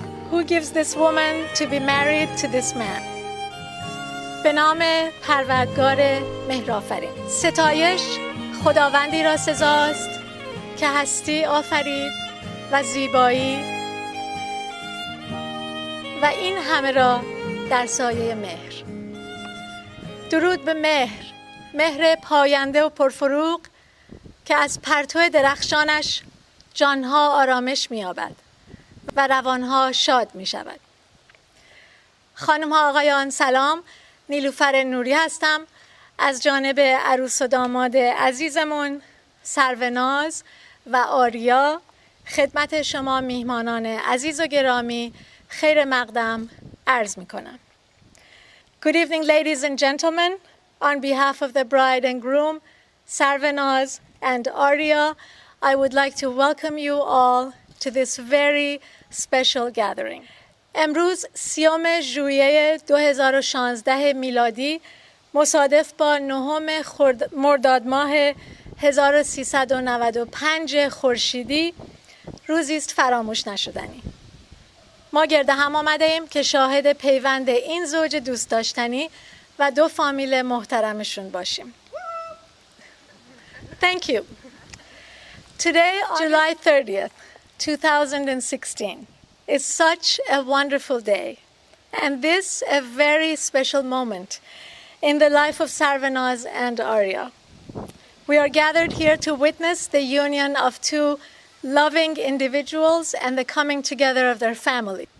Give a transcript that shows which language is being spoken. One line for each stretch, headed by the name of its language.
English: Who gives this woman to be married to this man?
Persian: به نام پروردگار مهرآفرین. ستایش خداوندی را سزاست که هستی آفرید و زیبایی و این همه را در سایه مهر. درود به مهر، مهر پاینده و پرفروغ که از پرتو درخشانش جانها آرامش می‌یابد و روانها شاد می شود. خانم ها آقایان سلام، نیلوفر نوری هستم از جانب عروس و داماد عزیزمون سروناز و آریا خدمت شما میهمانان عزیز و گرامی خیر مقدم عرض می کنم.
English: Good evening ladies and gentlemen. On behalf of the bride and groom, Sarvanaz and Arya, I would like to welcome you all to this very special gathering.
Persian: امروز 30 ژوئیه 2016 میلادی مصادف با 9 مرداد ماه 1395 خورشیدی روزی است فراموش نشدنی. ما گرد هم آمده ایم که شاهد پیوند این زوج دوست داشتنی و 2 فامیل محترمشون باشیم.
English: Thank you. Today, July 30th, 2016 is such a wonderful day, and this a very special moment in the life of Sarvanaz and Arya. We are gathered here to witness the union of 2 loving individuals and the coming together of their family.